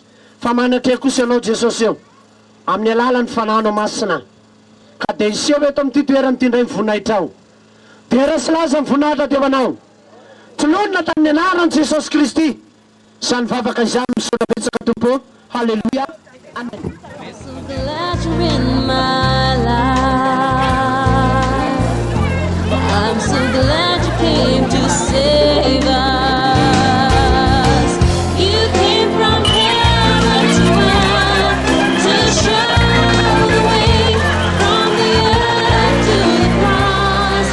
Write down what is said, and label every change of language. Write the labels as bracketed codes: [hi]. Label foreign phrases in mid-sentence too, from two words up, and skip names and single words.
[mg] Fa manatre kosa ianao Jesosy eo. Amin'ny alalan'ny fananao masina. Ka dia iseho eto amin'ity toerana ity indray mivoninahitra ao. Dia resy laza mivoninahitra teo anao. Tolonina tamin'ny anaran'i Jesosy Kristy. Sany vavaka izany misaotra betsaka Tompo. Halleluja. Amen. [en] I'm so glad you're in my life. I'm so glad you came to save us. You came from heaven to earth to show the way from the earth to the cross.